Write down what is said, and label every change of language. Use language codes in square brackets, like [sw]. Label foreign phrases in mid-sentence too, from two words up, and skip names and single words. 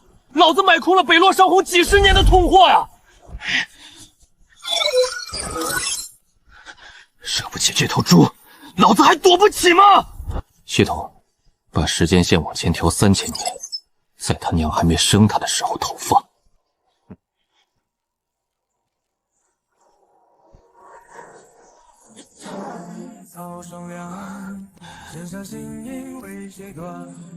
[zh] 老子买空了北洛上红几10年的通货呀！惹不起这头猪，老子还躲不起吗？系統，把時間線往前調3000年，在他娘還沒生他的時候投放。草霜涼，身上心因為誰斷？